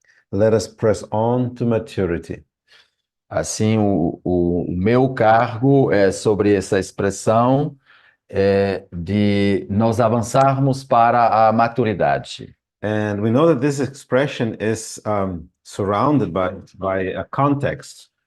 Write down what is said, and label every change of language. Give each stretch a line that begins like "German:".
English: Let us press on to maturity.
Portuguese: Assim, o meu cargo é sobre essa expressão de nós avançarmos para a maturidade.
English: And we know that this expression is surrounded by a context.